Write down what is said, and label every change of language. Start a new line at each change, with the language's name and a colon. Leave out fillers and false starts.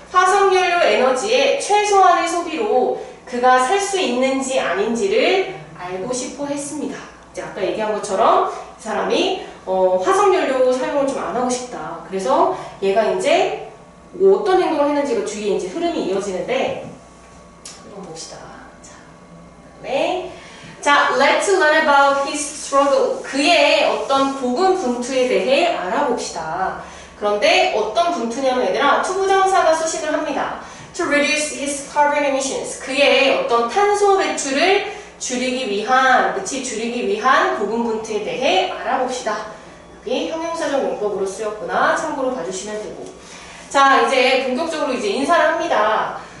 Korean: 화석연료 에너지의 최소한의 소비로 그가 살 수 있는지 아닌지를 알고 싶어 했습니다. 이제 아까 얘기한 것처럼 이 사람이 화석연료 사용을 좀 안 하고 싶다. 그래서 얘가 이제 어떤 행동을 했는지가 뒤에 이제 흐름이 이어지는데 한번 봅시다. 자, 그다음에 let's learn about his struggle. 그의 어떤 고군분투에 대해 알아봅시다. 그런데 어떤 분투냐면 얘들아 투부정사가 수식을 합니다.
English: To reduce his carbon emissions.
Korean: 그의 어떤 탄소 배출을 줄이기 위한 고군분투에 대해 알아봅시다. 여기 형용사적 용법으로 쓰였구나. 참고로 봐주시면 되고. 자, 이제 본격적으로 이제 인사를 합니다.